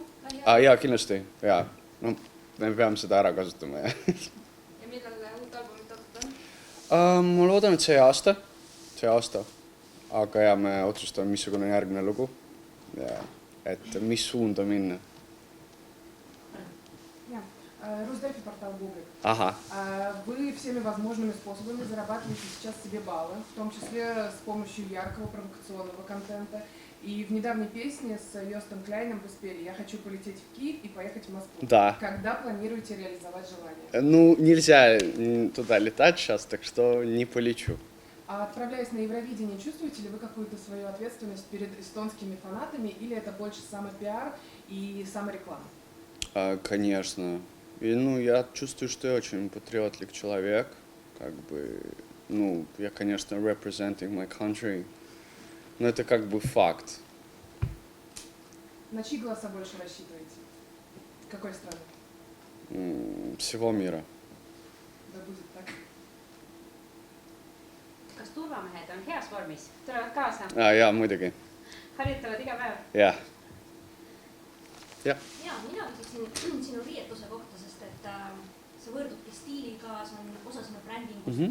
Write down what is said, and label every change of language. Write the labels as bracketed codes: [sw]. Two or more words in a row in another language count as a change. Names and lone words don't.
[et] Jaa, kindlasti. Jaa. No, me peame seda ära kasutama. Ja millal uut albumit oodata on? Ma loodan, et see aasta. Aga ja me otsustame, missugune järgmine lugu. Ja, et mis suunda minna. [ru] Русдельфи, портал Google. Ага. Вы всеми возможными способами зарабатываете сейчас себе баллы, в том числе с помощью яркого провокационного контента. И в недавней песне с Йостом Кляйном вы спели «Я хочу полететь в Киев и поехать в Москву». Да. Когда планируете реализовать желание? Ну, нельзя туда летать сейчас, так что не полечу. А отправляясь на Евровидение, чувствуете ли вы какую-то свою ответственность перед эстонскими фанатами, или это больше самопиар и самореклама? Конечно. И, я чувствую, что я очень патриотлик человек. Как бы, я, конечно, [en] representing my country. [ru] Но это как бы факт. На чьи голоса больше рассчитываете? Какой страны? Всего мира. Да будет так. [et] Kas turvamehed on heas vormis? Tulevad kaasa? Jaa, muidugi. Harjutavad iga päev? Jah. Ja, mina küsiksin sinu riietuse kohta, sest et sa võrdubki stiiliga, see on osa sinu brändingust.